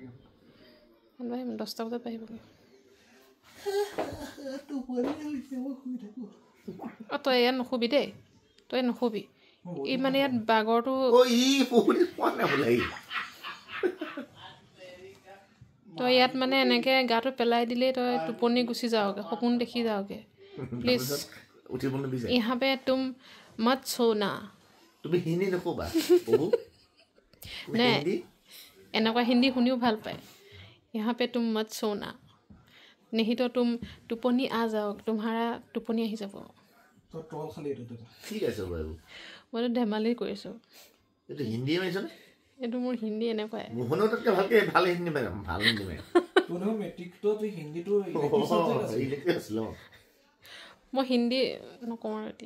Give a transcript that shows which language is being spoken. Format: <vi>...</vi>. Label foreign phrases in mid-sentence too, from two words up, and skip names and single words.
<as>10টা বজাত আহিবগৈ তই ইয়াত নুশুবি দেই তই নুশুবি এই মানে ইয়াত বাগৰটো তই ইয়াত মানে এনেকৈ গাটো পেলাই দিলেই তই টোপনি গুচি যাওঁগৈ সপোন দেখি যাওঁগৈ প্লিজ</as> <hi>यहाँ पे तुम मत सोना</hi> <as>তুমি হিন্দী নকবা নে এনেকুৱা হিন্দী শুনিও ভাল পায়</as> <hi>यहाँ पे तुम मत सोना नहीं तो तुम টোপনি आ जाओ तुम्हारा</hi> <as>টোপনি আহি যাব ঠিক আছে বাৰু মইতো ধেমালি কৰিছোঁ এইটো হিন্দী মাৰিছনে এইটো মোৰ হিন্দী এনেকুৱাই মোহনৰ তাতকৈ ভালকৈ ভাল হিন্দী মাৰিম তোৰ মেট্ৰিকটো তুই হিন্দীটো আছিল মই হিন্দী নকওঁ আৰু এতিয়া</as>